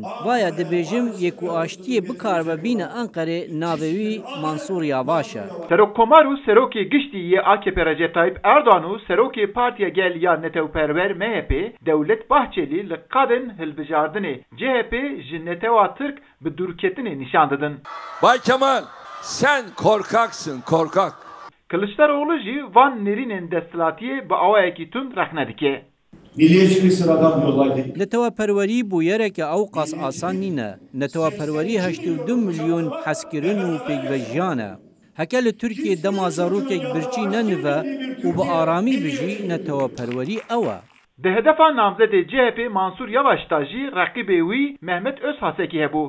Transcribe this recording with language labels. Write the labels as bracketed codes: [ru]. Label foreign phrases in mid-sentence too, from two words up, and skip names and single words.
[ku] Vaya dibêjim yek û aştiyê bikaribe bîne Enqerê navê wî Mansur Yavaş e. Serokkomar û Serokê Giştî yê AKP Recep Tayyip Erdoğan û Serokê Partiya Gel ya Netewperwer MHP Devlet Bahçeli li qadên hilbijardinê CHP ji Netewa Türk bi dûrketinê nîşan didin. [tr] Bay Kemal, sen korkaksın, korkak. [ku] Kılıçdaroğlu jî van nêrînên desthilatiyê bi awayekî tund rexne dike. [tr] Milliyetçilik sıradan bir olay değil. [ku] Netewaperwerî bû yereke ew qas asan nîne. Netewaperwerî 82 milyon hezkirin û pêkvejiyan e. Heke li Tirkiye dema zarokek birçî nenive û bi aramî bijî netewaperwerî ew e. Di hedefa namzedê CHP Mansur Yavaş da jî reqîbê wî Mehmet Özhasekî hebû.